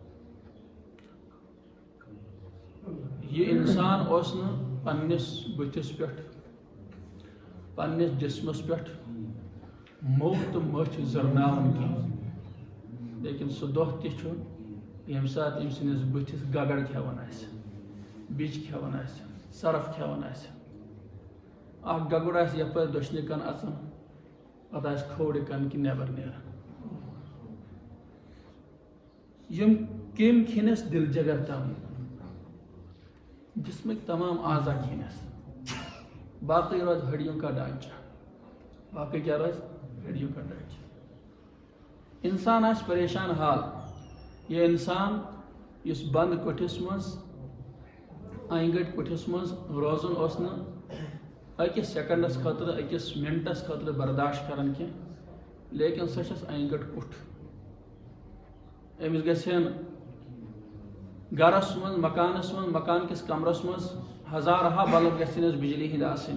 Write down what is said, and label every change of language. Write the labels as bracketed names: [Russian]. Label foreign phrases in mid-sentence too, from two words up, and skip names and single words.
[Kashmiri] یہِ انسان اوس نہٕ پننِس بٕتھِس پٮ۪ٹھ پننِس جسمس پٮ۪ٹھ موٚہ تہٕ مٔچھ زرناوان کینٛہہ لیکن سُہ دۄہ تہِ چھُ ییٚمہِ ساتہٕ أمۍ سٕنٛدِس بٕتھِس گگر کھٮ۪وان آسہِ بِج کھٮ۪وان آسہِ سرف کھٮ۪وان آسہِ اکھ گگُر آسہِ یپٲرۍ دٔچھنہِ کن اژان پتہٕ آسہِ کھوورِ کن کہِ نٮ۪بر نیران یم کیٚمۍ کھٮ۪نس دل جگر تام جسمٕکۍ تمام اعضا کھٮ۪نس باقٕے روزِ ہڈیوں [Urdu] کا ڈھانچہ [Kashmiri] باقٕے کیٛاہ روزِ [Urdu] ہڈیوں کا ڈھانچہ [Kashmiri] انسان آسہِ پریشان حال یہ انسان یُس بند کُٹھِس منٛز أنۍ گٔٹۍ کُٹھِس منٛز روزُن اوس نہٕ أکِس سیکنڈس خٲطرٕ أکِس منٹس خٲطرٕ برداشت کران کینٛہہ لیکن سۄ چھس أنۍ گٔٹ کُٹھ أمِس گژھن گرس منٛز مکانس منٛز مکان کِس کمرس منٛز ہزارہا بلب گژھنس بجلی ہٕنٛدۍ آسٕنۍ